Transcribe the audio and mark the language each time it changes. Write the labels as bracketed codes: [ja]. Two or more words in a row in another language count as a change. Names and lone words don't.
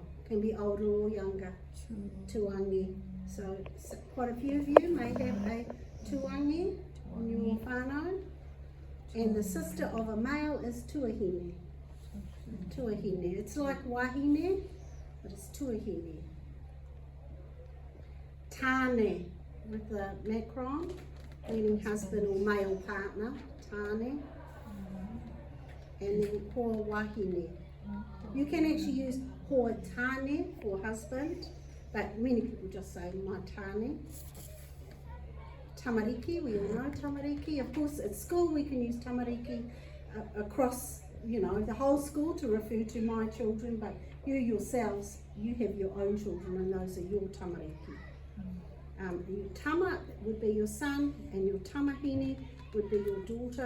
[en] Can be older or younger. Tuange. So quite a few of you may have a tuange on your whānau. And the sister of a male is tuahine. Tuahine. It's like wahine, but it's tuahine. Tāne, with the macron, meaning husband or male partner. Tāne. And then [mi] hoa wahine. [en] You can actually use [mi] hoa tāne [en] for husband, but many people just say my tāne. Tamariki, we all know tamariki. Of course, at school we can use tamariki across, the whole school to refer to my children, but you yourselves, you have your own children and those are your tamariki. Your tama would be your son and your tamahine would be your daughter.